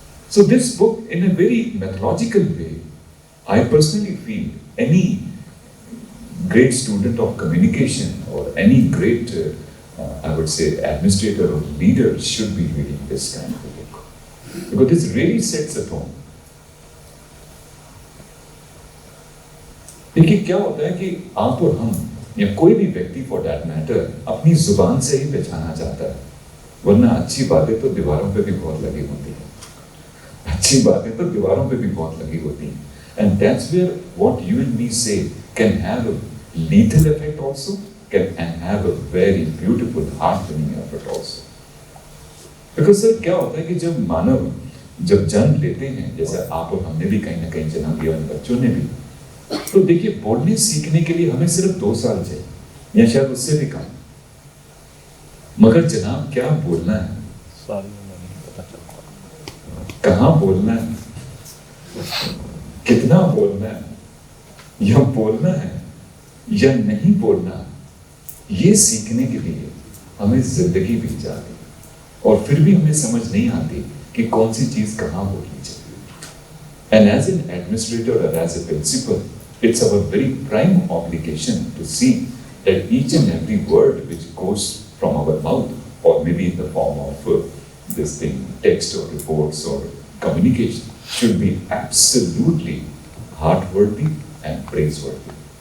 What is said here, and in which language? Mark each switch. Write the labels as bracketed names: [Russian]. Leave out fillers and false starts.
[English] So this book, in a very methodological way, I personally feel any great student of communication or any great, I would say, administrator or leader should be reading this kind of a book. Because this really sets a tone. [Hindi] देखिए क्या होता है कि आप और हम या कोई भी व्यक्ति [English] for that matter [Hindi] अपनी जुबान से ही पहचाना चाहता है, वरना अच्छी बातें तो दीवारों पे भी बहुत लगी होती है, अच्छी बातें तो दीवारों पे भी बहुत लगी होती हैं. [English] And that's where what you and me say can have a lethal effect also, and have a very beautiful heart-winning effect also. Because sir [Hindi] क्या होता है कि जब मानव जब जन्म लेते हैं, जैसे आप और हमने भी कहीं ना कहीं जन्म लिया, उन बच्चों ने भी, तो देखिए बोलने सीखने के लिए हमें सिर्फ 2 साल चाहिए या शायद उससे भी कम. मगर जनाब क्या बोलना है, कहाँ बोलना है, कितना बोलना है, या बोलना है या नहीं बोलना, ये सीखने के लिए हमें जिंदगी बीत जाती है, और फिर भी हमें समझ नहीं आती कि कौन सी चीज कहाँ बोलनी चाहिए. [English] And as an administrator or as a principal, it's our very prime obligation to see that each and every word which goes from our mouth, or maybe in the form of this thing, text or reports or communication, should be absolutely heartworthy and praiseworthy.